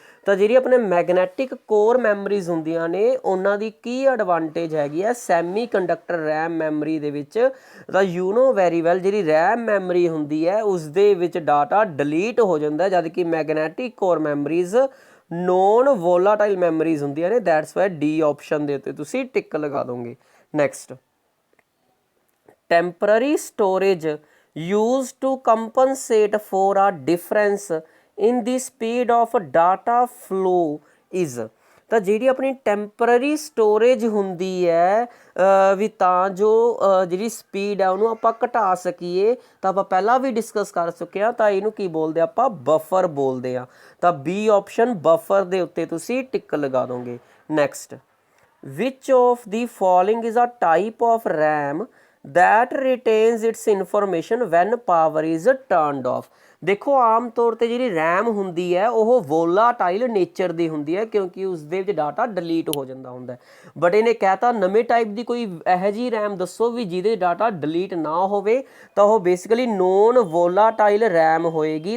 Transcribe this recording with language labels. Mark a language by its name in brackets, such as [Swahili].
[Punjabi] ਤਾਂ ਜਿਹੜੀ ਆਪਣੇ ਮੈਗਨੈਟਿਕ ਕੋਰ ਮੈਮਰੀਜ਼ ਹੁੰਦੀਆਂ ਨੇ ਉਹਨਾਂ ਦੀ ਕੀ ਐਡਵਾਂਟੇਜ ਹੈਗੀ ਹੈ ਸੈਮੀ ਕੰਡਕਟਰ ਰੈਮ ਮੈਮਰੀ ਦੇ ਵਿੱਚ। ਤਾਂ [English] you know very well [Punjabi] ਜਿਹੜੀ ਰੈਮ ਮੈਮਰੀ ਹੁੰਦੀ ਹੈ ਉਸ ਦੇ ਵਿੱਚ ਡਾਟਾ ਡਿਲੀਟ ਹੋ ਜਾਂਦਾ, ਜਦ ਕਿ magnetic core memories non ਵੋਲਾਟਾਈਲ memories ਹੁੰਦੀਆਂ ਨੇ। [English] that's why [Punjabi] ਡੀ ਆਪਸ਼ਨ ਦੇ ਉੱਤੇ ਤੁਸੀਂ ਟਿਕ ਲਗਾ ਦੋਗੇ। [English] Next, temporary storage used to compensate for a difference in the speed of data flow is। [Punjabi] ਤਾਂ ਜਿਹੜੀ ਆਪਣੀ ਟੈਂਪਰਰੀ ਸਟੋਰੇਜ ਹੁੰਦੀ ਹੈ ਵੀ ਤਾਂ ਜੋ ਜਿਹੜੀ ਸਪੀਡ ਹੈ ਉਹਨੂੰ ਆਪਾਂ ਘਟਾ ਸਕੀਏ, ਤਾਂ ਆਪਾਂ ਪਹਿਲਾਂ ਵੀ ਡਿਸਕਸ ਕਰ ਚੁੱਕੇ ਹਾਂ, ਤਾਂ ਇਹਨੂੰ ਕੀ ਬੋਲਦੇ ਆਪਾਂ ਬਫਰ ਬੋਲਦੇ ਆ। ਤਾਂ ਬੀ ਆਪਸ਼ਨ ਬਫਰ ਦੇ ਉੱਤੇ ਤੁਸੀਂ ਟਿਕ ਲਗਾ ਦੋਗੇ। [English] Next, which of the following is a type of RAM that retains its information when power is turned off। [Punjabi] ਦੇਖੋ ਆਮ ਤੌਰ ਤੇ ਜਿਹੜੀ ਰੈਮ ਹੁੰਦੀ ਹੈ ਉਹ ਵੋਲਾਟਾਈਲ ਨੇਚਰ ਦੀ ਹੁੰਦੀ ਹੈ ਕਿਉਂਕਿ ਉਸ ਦੇ ਵਿੱਚ ਡਾਟਾ ਡਿਲੀਟ ਹੋ ਜਾਂਦਾ ਹੁੰਦਾ ਹੈ। ਬਟ ਇਹਨੇ ਕਹਿਤਾ ਨਵੇਂ ਟਾਈਪ ਦੀ ਕੋਈ ਇਹੋ ਜਿਹੀ ਰੈਮ ਦੱਸੋ ਵੀ ਜਿਹਦੇ ਡਾਟਾ ਡਿਲੀਟ ਨਾ ਹੋਵੇ, ਤਾਂ ਉਹ ਬੇਸਿਕਲੀ ਨੋਨ ਵੋਲਾਟਾਈਲ ਰੈਮ ਹੋਏਗੀ।